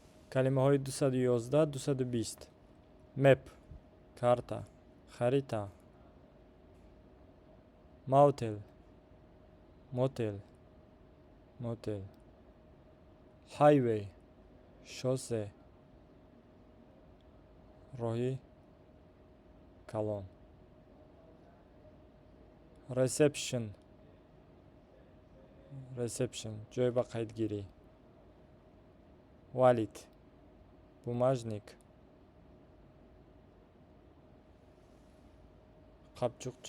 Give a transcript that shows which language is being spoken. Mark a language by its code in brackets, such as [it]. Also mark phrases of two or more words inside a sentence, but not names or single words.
[tg] калимаҳои 211 220. Map карта, харита. [en] Motel motel motel. [tg] Highway шоссе, роҳи калон. Reception ҷой ба қайдгирӣ. Wallet бумажник, қапчуқча.